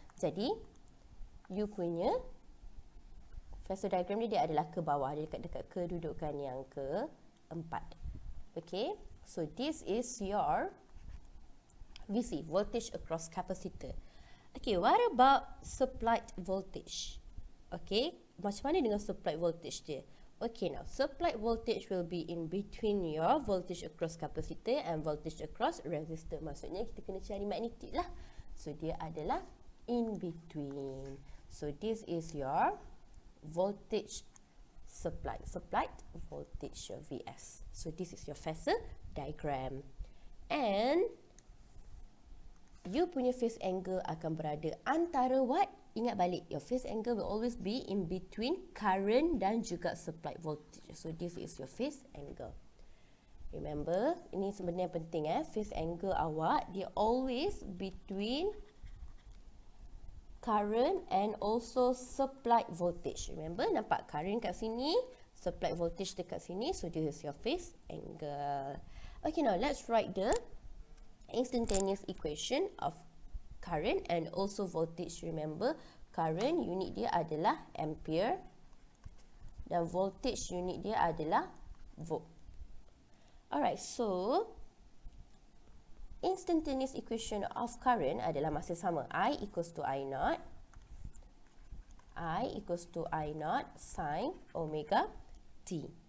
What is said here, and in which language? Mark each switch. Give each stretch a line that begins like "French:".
Malay: Jadi, U punya Phasor diagram dia adalah ke bawah, dia dekat kedudukan yang keempat.
English: Okay, so this is your VC, voltage across capacitor. Okay, what about supplied voltage? Okay,
Malay: macam mana dengan supplied voltage dia?
English: Okay, now supplied voltage will be in between your voltage across capacitor and voltage across resistor.
Malay: Maksudnya kita kena cari magnitude lah.
English: So
Malay: dia adalah
English: in between. So this is your voltage supplied voltage, your Vs. So this is your Phasor diagram.
Malay: And you punya phase angle akan berada antara
English: what?
Malay: Ingat balik,
English: your phase angle will always be in between current
Malay: dan juga
English: supplied voltage. So this is your phase angle. Remember,
Malay: ini sebenarnya penting
English: phase angle
Malay: awak dia
English: always between current and also supplied voltage. Remember,
Malay: nampak current kat sini, supplied voltage dekat sini.
English: So this is your phase angle. Okay, now let's write the instantaneous equation of current and also voltage. Remember,
Malay: current unit dia adalah ampere dan voltage unit dia adalah volt.
English: Alright, so instantaneous equation of current
Malay: adalah masih sama.
English: I equals to I naught sin omega t.